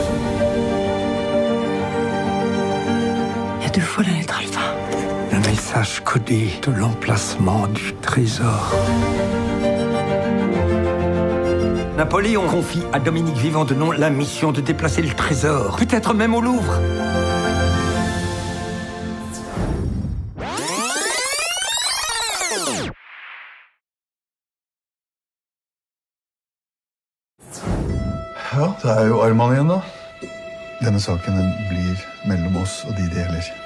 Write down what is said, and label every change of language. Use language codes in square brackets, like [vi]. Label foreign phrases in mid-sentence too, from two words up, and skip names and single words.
[fr] Il y a 2 fois la lettre alpha. Un message codé de l'emplacement du trésor. Napoléon confie à Dominique Vivant-Denon la mission de déplacer le trésor, peut-être même au Louvre. [no] Ja, det er jo Arman igjen, da. Denne saken den blir mellom oss og de det gjelder.